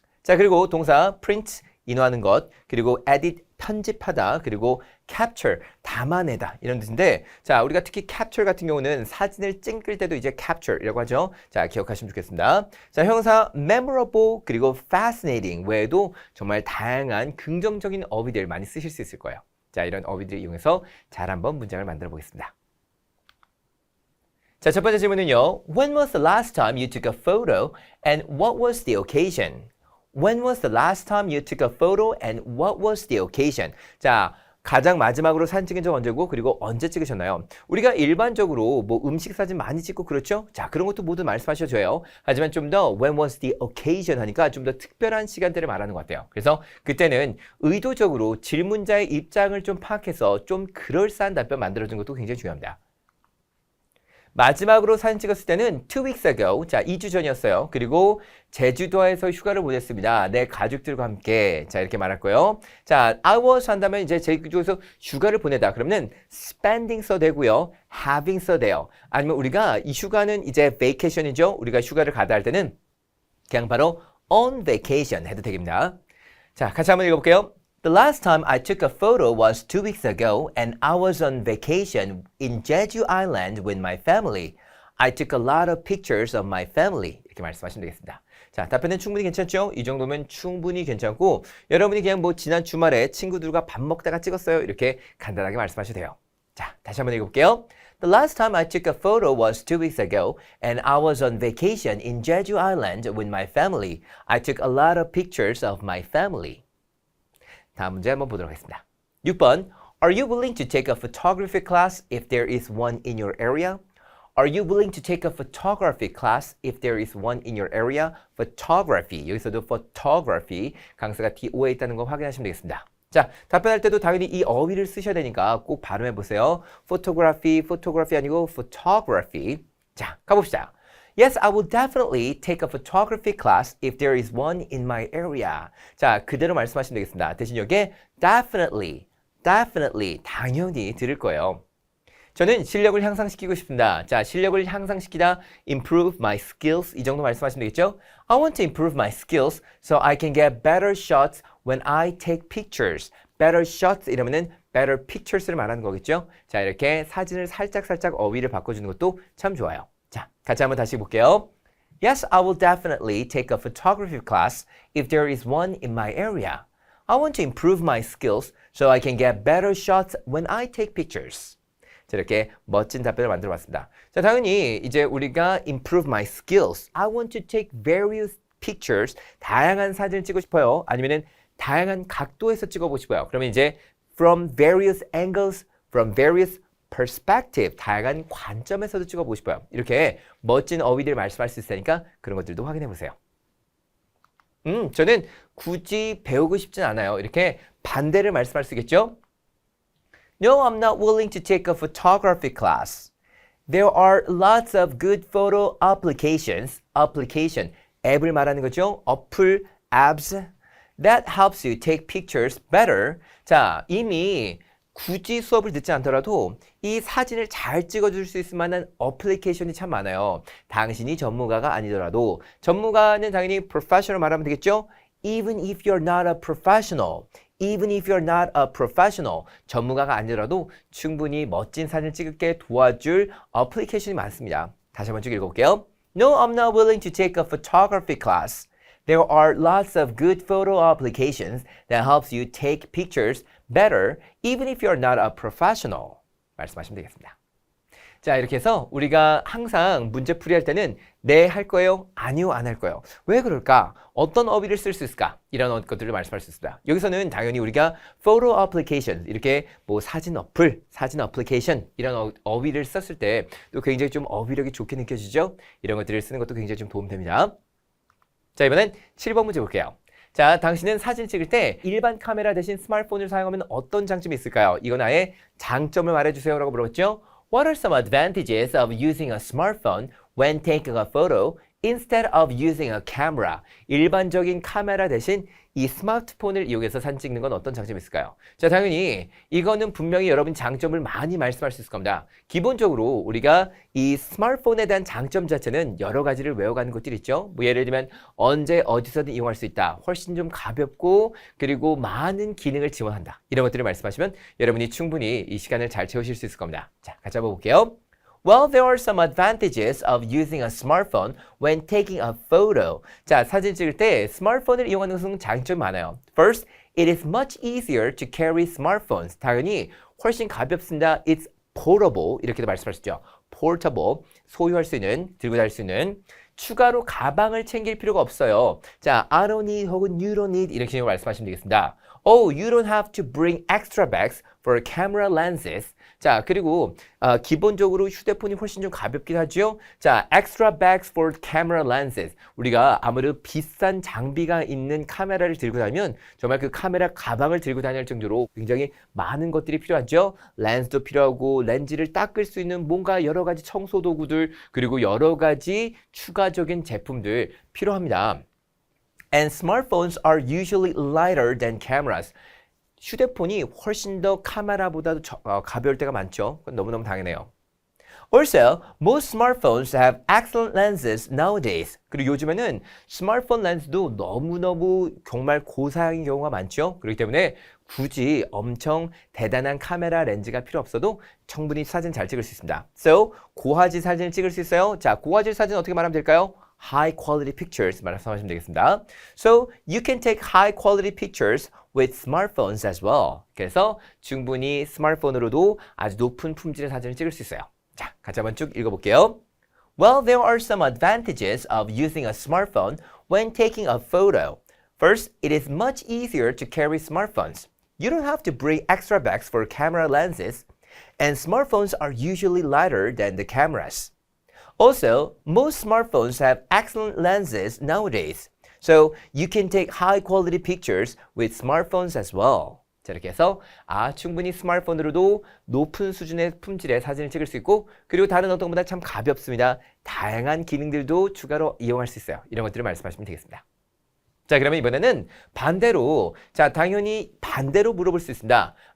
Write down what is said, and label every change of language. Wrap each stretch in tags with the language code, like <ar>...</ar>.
<ko>자, 그리고 동사 print, 인화하는 것, 그리고 edit, 편집하다, 그리고 capture, 담아내다 이런 뜻인데 자, 우리가 특히 capture 같은 경우는 사진을 찍을 때도 이제 capture이라고 하죠. 자, 기억하시면 좋겠습니다. 자, 형사 memorable 그리고 fascinating 외에도 정말 다양한 긍정적인 어휘들 많이 쓰실 수 있을 거예요. 자, 이런 어휘들을 이용해서 잘 한번 문장을 만들어 보겠습니다. 자, 첫 번째 질문은요.</ko> <en>When was the last time you took a photo and what was the occasion? When was the last time you took a photo and what was the occasion?</en> <ko>자, 가장 마지막으로 사진 찍은 적 언제고 그리고 언제 찍으셨나요? 우리가 일반적으로 뭐 음식 사진 많이 찍고 그렇죠? 자, 그런 것도 모두 말씀하셔도 돼요. 하지만 좀 더</ko> <en>when was the occasion</en> <ko>하니까 좀 더 특별한 시간대를 말하는 것 같아요. 그래서 그때는 의도적으로 질문자의 입장을 좀 파악해서 좀 그럴싸한 답변 만들어준 것도 굉장히 중요합니다. 마지막으로 사진 찍었을 때는</ko> <en>2 weeks ago,</en> <ko>자 2주 전이었어요. 그리고 제주도에서 휴가를 보냈습니다. 내 가족들과 함께. 자, 이렇게 말할 거예요. 자,</ko> <en>I was</en> <ko>한다면 이제 제주도에서 휴가를 보내다. 그러면 spending 써도 되고요. having 써도 돼요. 아니면 우리가 이 휴가는 이제 vacation이죠. 우리가 휴가를 가다 할 때는 그냥 바로</ko> <en>on vacation</en> <ko>해도 되겠습니다. 자, 같이 한번 읽어볼게요.</ko> <en>The last time I took a photo was 2 weeks ago and I was on vacation in Jeju Island with my family. I took a lot of pictures of my family.</en> <ko>이렇게 말씀하시면 되겠습니다. 자, 답변은 충분히 괜찮죠? 이 정도면 충분히 괜찮고 여러분이 그냥 뭐 지난 주말에 친구들과 밥 먹다가 찍었어요. 이렇게 간단하게 말씀하셔도 돼요. 자, 다시 한번 읽어볼게요.</ko> <en>The last time I took a photo was 2 weeks ago and I was on vacation in Jeju Island with my family. I took a lot of pictures of my family.</en> <ko>다음 문제 한번 보도록 하겠습니다. 6번.</ko> <en>Are you willing to take a photography class if there is one in your area? Are you willing to take a photography class if there is one in your area? Photography.</en> <ko>여기서도 photography 강세가 DO에 있다는 거 확인하시면 되겠습니다. 자, 답변할 때도 당연히 이 어휘를 쓰셔야 되니까 꼭 발음해 보세요. photography 아니고 photography. 자, 가봅시다.</ko> <en>Yes, I will definitely take a photography class if there is one in my area.</en> <ko>자, 그대로 말씀하시면 되겠습니다. 대신 여기에 definitely, 당연히 들을 거예요. 저는 실력을 향상시키고 싶습니다. 자, 실력을 향상시키다,</ko> <en>improve my skills</en> <ko>이 정도 말씀하시면 되겠죠?</ko> <en>I want to improve my skills so I can get better shots when I take pictures. better shots</en> <ko>이러면은</ko> <en>better pictures</en> <ko>를 말하는 거겠죠? 자, 이렇게 사진을 살짝 어휘를 바꿔주는 것도 참 좋아요. 자, 같이 한번 다시 볼게요.</ko> <en>Yes, I will definitely take a photography class if there is one in my area. I want to improve my skills so I can get better shots when I take pictures.</en> <ko>자, 이렇게 멋진 답변을 만들어 봤습니다. 자, 당연히 이제 우리가</ko> <en>improve my skills. I want to take various pictures.</en> <ko>다양한 사진을 찍고 싶어요. 아니면은 다양한 각도에서 찍어보고 싶어요. 그러면 이제</ko> <en>from various angles, from various perspective,</en> <ko>다양한 관점에서도 찍어보고 싶어요. 이렇게 멋진 어휘들 말씀할 수 있으니까 그런 것들도 확인해 보세요. 저는 굳이 배우고 싶진 않아요. 이렇게 반대를 말씀할 수 있겠죠?</ko> <en>No, I'm not willing to take a photography class. There are lots of good photo applications.</en> <ko>application, 앱을 말하는 거죠. 어플, apps.</ko> <en>That helps you take pictures better.</en> <ko>자, 이미 굳이 수업을 듣지 않더라도 이 사진을 잘 찍어줄 수 있을 만한 어플리케이션이 참 많아요. 당신이 전문가가 아니더라도 전문가는 당연히 professional 말하면 되겠죠?</ko> <en>Even if you're not a professional. Even if you're not a professional.</en> <ko>전문가가 아니더라도 충분히 멋진 사진을 찍게 도와줄 어플리케이션이 많습니다. 다시 한번 쭉 읽어볼게요.</ko> <en>No, I'm not willing to take a photography class. There are lots of good photo applications that helps you take pictures better even if you're not a professional.</en> <ko>말씀하시면 되겠습니다. 자, 이렇게 해서 우리가 항상 문제풀이 할 때는 네, 할 거예요? 아니요, 안 할 거예요. 왜 그럴까? 어떤 어휘를 쓸 수 있을까? 이런 것들을 말씀할 수 있습니다. 여기서는 당연히 우리가</ko> <en>photo application,</en> <ko>이렇게 뭐 사진 어플, 사진 어플리케이션 이런 어휘를 썼을 때 또 굉장히 좀 어휘력이 좋게 느껴지죠? 이런 것들을 쓰는 것도 굉장히 좀 도움됩니다. 자, 이번엔 7번 문제 볼게요. 자, 당신은 사진 찍을 때 일반 카메라 대신 스마트폰을 사용하면 어떤 장점이 있을까요? 이건 아예 장점을 말해주세요 라고 물어봤죠?</ko> <en>What are some advantages of using a smartphone when taking a photo instead of using a camera.</en> <ko>일반적인 카메라 대신 이 스마트폰을 이용해서 사진 찍는 건 어떤 장점이 있을까요? 자, 당연히 이거는 분명히 여러분 장점을 많이 말씀할 수 있을 겁니다. 기본적으로 우리가 이 스마트폰에 대한 장점 자체는 여러 가지를 외워가는 것들이 있죠. 뭐 예를 들면 언제 어디서든 이용할 수 있다. 훨씬 좀 가볍고 그리고 많은 기능을 지원한다. 이런 것들을 말씀하시면 여러분이 충분히 이 시간을 잘 채우실 수 있을 겁니다. 자, 같이 한번 볼게요.</ko> <en>Well, there are some advantages of using a smartphone when taking a photo.</en> <ko>자, 사진 찍을 때 스마트폰을 이용하는 것은 장점이 많아요.</ko> <en>First, it is much easier to carry smartphones.</en> <ko>당연히 훨씬 가볍습니다.</ko> <en>It's portable.</en> <ko>이렇게도 말씀할 수 있죠.</ko> <en>Portable.</en> <ko>소유할 수 있는, 들고 다닐 수 있는. 추가로 가방을 챙길 필요가 없어요.</ko> <en>자, I don't need</en> <ko>혹은</ko> <en>you don't need</en> <ko>이렇게 말씀하시면 되겠습니다.</ko> <en>Oh, you don't have to bring extra bags for camera lenses.</en> <ko>자, 그리고 기본적으로 휴대폰이 훨씬 좀 가볍긴 하죠.</ko> <en>자, extra bags for camera lenses.</en> <ko>우리가 아무래도 비싼 장비가 있는 카메라를 들고 다니면 정말 그 카메라 가방을 들고 다닐 정도로 굉장히 많은 것들이 필요하죠. 렌즈도 필요하고 렌즈를 닦을 수 있는 뭔가 여러 가지 청소 도구들 그리고 여러 가지 추가적인 제품들 필요합니다.</ko> <en>And smartphones are usually lighter than cameras.</en> <ko>휴대폰이 훨씬 더 카메라보다도 가벼울 때가 많죠. 그건 너무너무 당연해요.</ko> <en>Also, most smartphones have excellent lenses nowadays.</en> <ko>그리고 요즘에는 스마트폰 렌즈도 너무너무 정말 고사양인 경우가 많죠. 그렇기 때문에 굳이 엄청 대단한 카메라 렌즈가 필요 없어도 충분히 사진 잘 찍을 수 있습니다. So, 고화질 사진을 찍을 수 있어요. 자, 고화질 사진 어떻게 말하면 될까요?</ko> <en>High quality pictures</en> <ko>말씀하시면 되겠습니다.</ko> <en>So, you can take high quality pictures with smartphones as well.</en> <ko>그래서 충분히 스마트폰으로도 아주 높은 품질의 사진을 찍을 수 있어요. 자, 같이 한번 쭉 읽어볼게요.</ko> <en>Well, there are some advantages of using a smartphone when taking a photo. First, it is much easier to carry smartphones. You don't have to bring extra bags for camera lenses, and smartphones are usually lighter than the cameras. Also, most smartphones have excellent lenses nowadays, so you can take high-quality pictures with smartphones as well.</en> <ko>자, 이렇게 해서 충분히 스마트폰으로도 높은 수준의 품질의 사진을 찍을 수 있고 그리고 다른 어떤 것보다 참 가볍습니다. 다양한 기능들도 추가로 이용할 수 있어요. 이런 것들을 말씀하시면 되겠습니다. 자, 그러면 이번에는 반대로 자, 당연히 반대로 물어볼 수 있습니다.</ko>